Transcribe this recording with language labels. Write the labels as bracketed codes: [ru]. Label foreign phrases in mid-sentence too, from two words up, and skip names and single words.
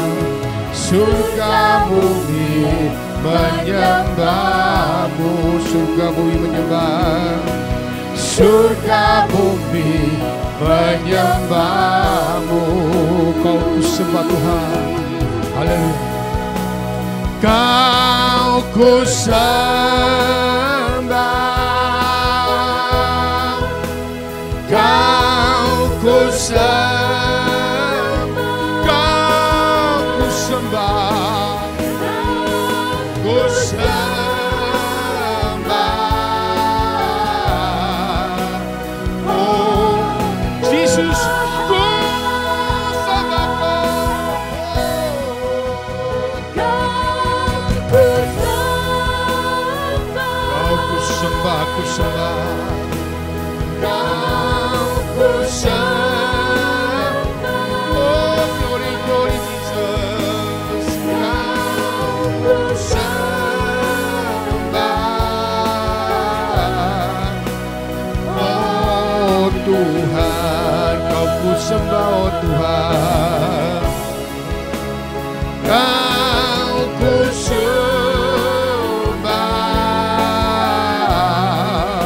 [id] Surga bumi menyembahmu. Surga bumi menyembah. Surga bumi menyembahmu. Kau ku sembah Tuhan. Haleluya. Kau ku sembah. Kau ku sembah. Kau ku sembah. Ku sembah. Oh Jesus, ku sembah Kau ku sembah, ku sembah. Kau ku sembah. [en] Oh glory, glory Jesus. [id] Kau ku sembah. Oh Tuhan, Kau ku sembah, oh Tuhan. Kau ku sembah.